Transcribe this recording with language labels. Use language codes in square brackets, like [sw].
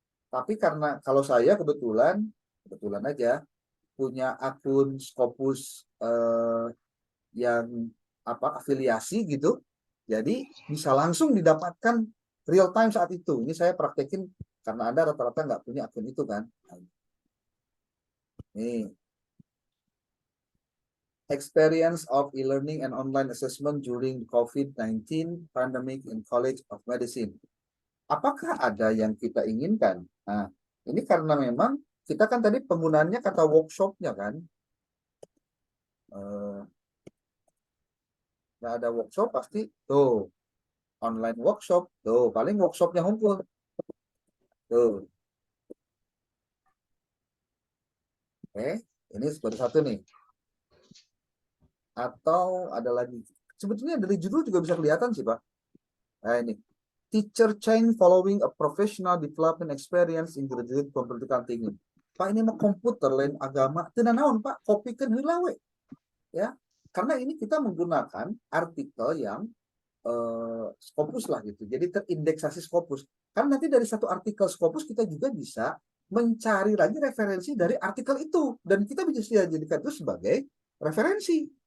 [id] Tapi karena kalau saya kebetulan aja punya akun Scopus yang afiliasi gitu, jadi bisa langsung didapatkan real time saat itu. Ini saya praktekin karena Anda rata-rata nggak punya akun itu kan. Nih, [en] experience of e-learning and online assessment during COVID-19 pandemic in College of Medicine. [id] Apakah ada yang kita inginkan? Nah, ini karena memang kita kan tadi penggunaannya kata workshopnya kan. nggak ada workshop pasti tuh online workshop tuh paling workshopnya ngumpul tuh. Ini baru satu nih. Atau ada lagi. Sebetulnya dari judul juga bisa kelihatan sih Pak. Nah ini. [en] Teacher change following a professional development experience in graduate political thinking. [su] Pak ini mah komputer lain agama. Tidak naon Pak. Kopikan heula we. Ya. [id] Karena ini kita menggunakan artikel yang Scopus lah gitu. Jadi terindeksasi Scopus. Karena nanti dari satu artikel Scopus kita juga bisa mencari lagi referensi dari artikel itu dan kita bisa jadikan itu sebagai referensi.